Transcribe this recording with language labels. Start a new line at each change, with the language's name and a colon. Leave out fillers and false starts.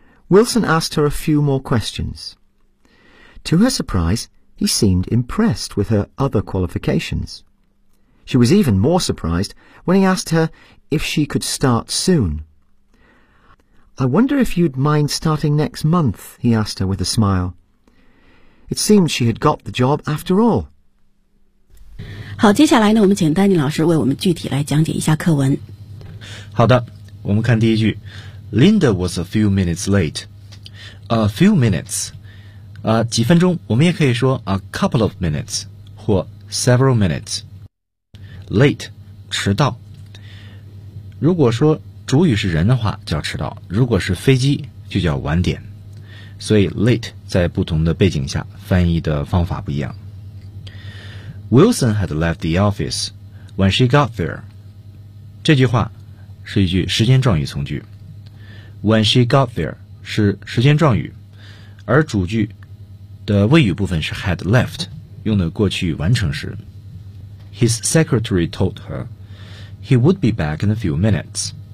English: Wilson asked her a few more questions. To her surprise, he seemed impressed with her other qualifications. She was even more surprised when he asked her if she could start soon. I wonder if you'd mind starting next month, he asked her with a smile. It seemed she had got the job after all.
Chinese: 好，接下来呢，我们请丹尼老师为我们具体来讲解一下课文。好的，我们看第一句。
English: Linda was a few minutes late. A few minutes.
Chinese: 几分钟，我们也可以说
English: a couple of minutes 或 several minutes.
Chinese: Late, 迟到。如果说主语是人的话叫迟到，如果是飞机就叫晚点。所以 late 在不同的背景下翻译的方法不一样。
English: Wilson had left the office when she got there.
Chinese: 这句话是一句时间状语从句。
English: When she got there
Chinese: 是时间状语，而主句的谓语部分是 had left， 用的过去完成时。
English: His secretary told her he would be back in a few minutes.